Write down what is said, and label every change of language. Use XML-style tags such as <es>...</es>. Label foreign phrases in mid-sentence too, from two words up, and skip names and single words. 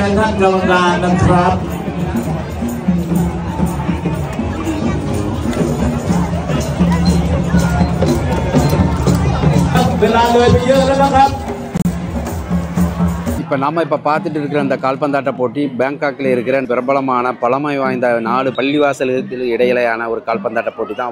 <th>กรรมการนะครับเวลาเลยไปเยอะแล้วนะครับ</th> <ta>இப்போ நம்ம இப்போ பார்த்துட்டு இருக்கிற அந்த கால்பந்தாட்ட போட்டி பேங்காக்கில் இருக்கிற பிரபலமான பழமை வாய்ந்த 4 பள்ளிவாசலுக்கு இடையிலான ஒரு கால்பந்தாட்ட போட்டி தான்.</ta>